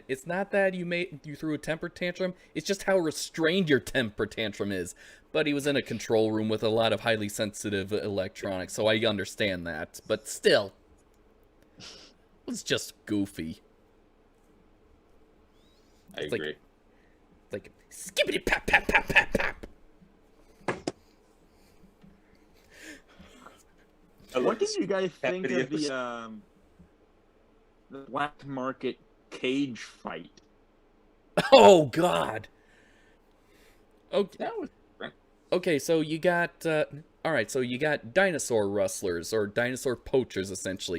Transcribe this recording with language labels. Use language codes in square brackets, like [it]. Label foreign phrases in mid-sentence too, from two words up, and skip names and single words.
[en] It's not that you threw a temper tantrum. It's just how restrained your temper tantrum is. But he was in a control room with a lot of highly sensitive electronics, so I understand that. But still, it was just goofy. I agree. Like skippity pap pap pap pap pap. What did you guys think of the black market cage fight? Oh God. Okay. That was Okay, so you got all right. So you got dinosaur rustlers or dinosaur poachers, essentially.